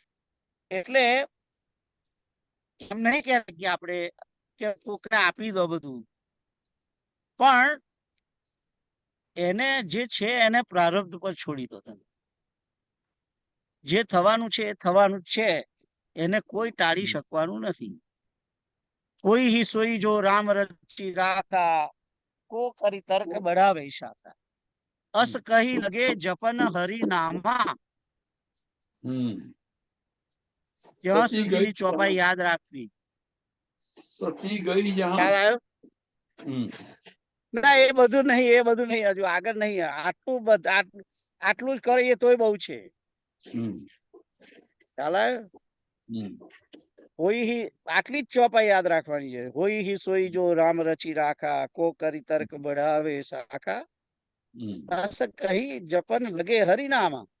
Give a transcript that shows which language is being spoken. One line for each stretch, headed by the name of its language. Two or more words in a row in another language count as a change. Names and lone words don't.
Gujarati: એટલે એમ નહીં કહેતા કે આપણે કે કોકને આપી દો બધું, પણ એને જે છે એને પ્રારબ્ધ પર છોડી દો તમે. જે થવાનું છે એ થવાનું જ છે, એને કોઈ ટાળી શકવાનું નથી.
Awadhi: કોઈ ही सोई जो राम रचि राखा, को करी तर्क बढ़ावे शाखा, अस कही लगे जपन हरि नामा.
Gujarati: ત્યાં સુધીની ચોપાઈ યાદ રાખવી. સતી ગઈ ખ્યાલ આવ્યો? ના એ બધું નહીં હજુ આગળ નહીં આટલું જ કરીએ તોય બહુ છે ખ્યાલ આવ્યો
Awadhi: होइ ही
Gujarati: આટલી જ ચોપાઈ યાદ રાખવાની છે
Awadhi: होइ ही सोइ जो राम रचि राखा को करि तर्क बढ़ावे शाखा रस कहि जपन लगे हरिनामा